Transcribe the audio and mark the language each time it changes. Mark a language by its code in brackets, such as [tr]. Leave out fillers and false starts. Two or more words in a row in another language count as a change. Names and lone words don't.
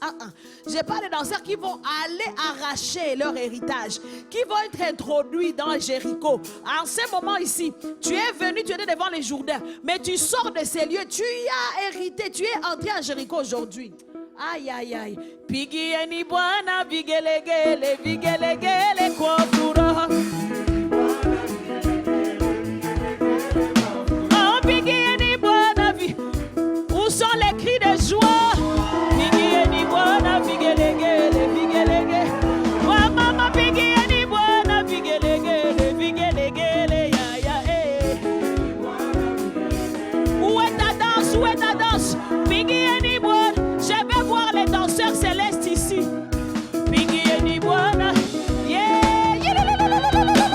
[fr] Je parle des danseurs qui vont aller arracher leur héritage, qui vont être introduits dans Jéricho. En ce moment ici, tu es venu, tu étais devant les Jourdains, mais tu sors de ces lieux, tu y as hérité, tu es entré à Jéricho aujourd'hui. Aïe, aïe, aïe. [sw] Pigieni Bwana Vigelegele, Vigelegele Kwafura. Oh, Pigieni Bwana Vigelegele. [fr] Où sont les cris de joie? [sw] Pigieni Bwana Vigelegele, Vigelegele. Oh, maman, Pigieni Bwana Vigelegele, Vigelegele, ya, ya, eh. [fr] Où est ta danse? Où est ta danse? [sw] Pigieni Bwana. [fr] Je vais voir les danseurs célestes ici. [sw] Pigieni Bwana. Yeah.